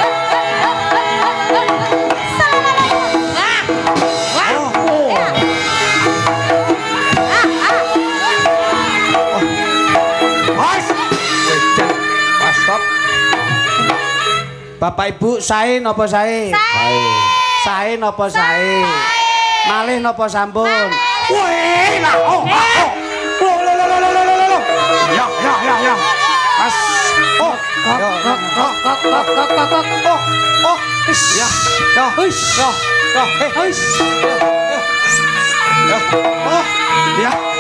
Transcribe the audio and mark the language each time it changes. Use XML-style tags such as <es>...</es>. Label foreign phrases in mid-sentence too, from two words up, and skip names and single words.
<jv>Bapak Ibu sae napa sae? Sae napa sae? Malih napa sampun? Weh, lah, oh, oh. Lo. Ya. Pas. Oh, kok. Oh, is. Ya. Is. Is. Oh, ya.</jv>